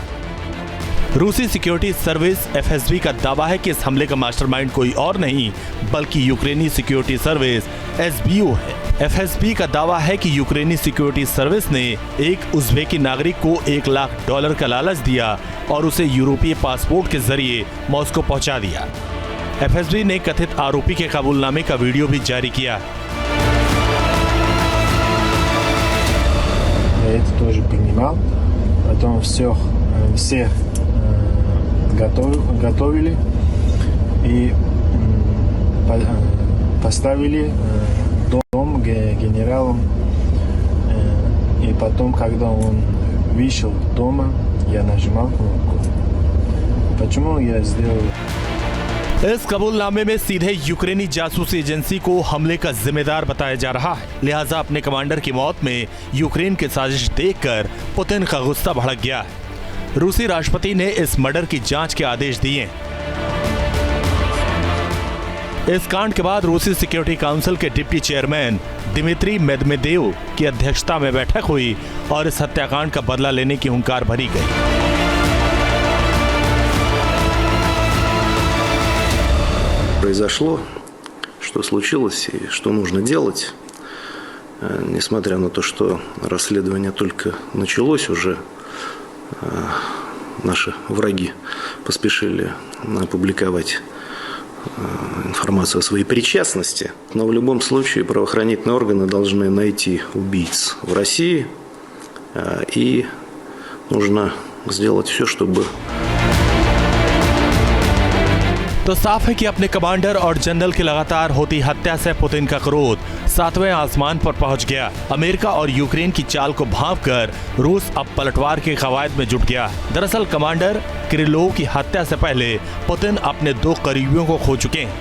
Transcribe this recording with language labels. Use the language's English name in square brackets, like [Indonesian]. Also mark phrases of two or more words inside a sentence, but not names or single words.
[Hindi] रूसी सिक्योरिटी सर्विस एफएसबी का दावा है कि इस हमले का मास्टरमाइंड कोई और नहीं बल्कि यूक्रेनी सिक्योरिटी सर्विस एसबीओ है। एफएसबी का दावा है कि यूक्रेनी सिक्योरिटी सर्विस ने एक उज़्बेकी नागरिक को $1 लाख का लालच दिया और उसे यूरोपीय पासपोर्ट के जरिए मॉस्को पहुंचा दिया। एफएसबी ने कथित आरोपी के कबूलनामे का वीडियो भी जारी किया। [Russian] Это тоже понимал, потом все готовили и поставили дом генералом. И потом, когда он вышел дома, я нажимал кнопку. Почему я сделал? [Hindi] इस कबूलनामे में सीधे यूक्रेनी जासूसी एजेंसी को हमले का जिम्मेदार बताया जा रहा है। लिहाजा अपने कमांडर की मौत में यूक्रेन की साजिश देखकर पुतिन का गुस्सा भड़क गया है। रूसी राष्ट्रपति ने इस मर्डर की जांच के आदेश दिए। इस कांड के बाद रूसी सिक्योरिटी काउंसिल के डिप्टी चेयरमैन दिमित्री मेदवेदेव की अध्यक्षता में बैठक हुई और इस हत्याकांड का बदला लेने की हुंकार भरी गई। [Russian] Произошло, что случилось и что нужно делать, несмотря на то, что расследование только началось, уже наши враги поспешили опубликовать информацию о своей причастности. Но в любом случае правоохранительные органы должны найти убийц в России, и нужно сделать все, чтобы... [Hindi] तो साफ है कि अपने कमांडर और जनरल की लगातार होती हत्या से पुतिन का क्रोध 7वें आसमान पर पहुंच गया। अमेरिका और यूक्रेन की चाल को भांपकर रूस अब पलटवार के कवायद में जुट गया। दरअसल कमांडर किरिलोव की हत्या से पहले पुतिन अपने 2 करीबियों को खो चुके हैं।